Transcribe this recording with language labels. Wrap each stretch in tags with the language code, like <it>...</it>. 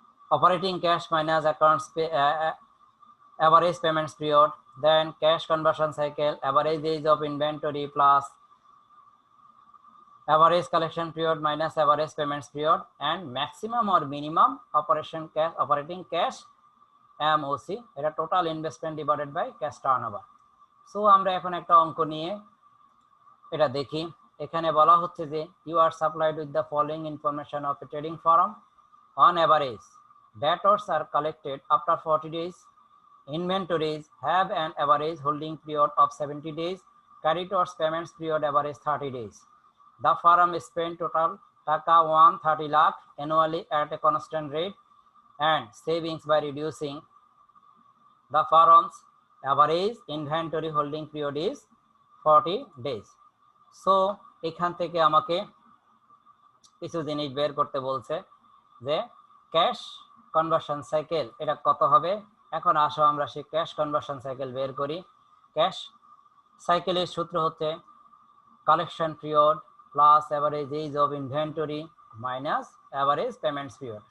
<en>Operating cash minus accounts average payments period, then cash conversion cycle, average age of inventory plus average collection period minus average payments period, and maximum or minimum operating cash MOC, এটা total investment divided by cash turnover.</en> <bn>So আমরা এখন একটা অঙ্ক নিয়ে এটা দেখি। এখানে বলা হচ্ছে যে</bn> <en>you are supplied with the following information of a trading firm. On average, debtors are collected after 40 days. Inventories have an average holding period of 70 days. Creditors payments period average 30 days. The firm spent total taka 130 lakh annually at a constant rate and savings by reducing the firm's average inventory holding period is 40 days.</en> <bn>So এখান থেকে আমাকে কিছু জিনিস বের করতে বলছে যে cash conversion cycle এটা কত হবে। এখন আসো আমরা সেই ক্যাশ কনভার্সন সাইকেল বের করি। ক্যাশ সাইকেলের সূত্র হচ্ছে</bn> <en>Collection period plus average age of inventory minus average payments period.</en>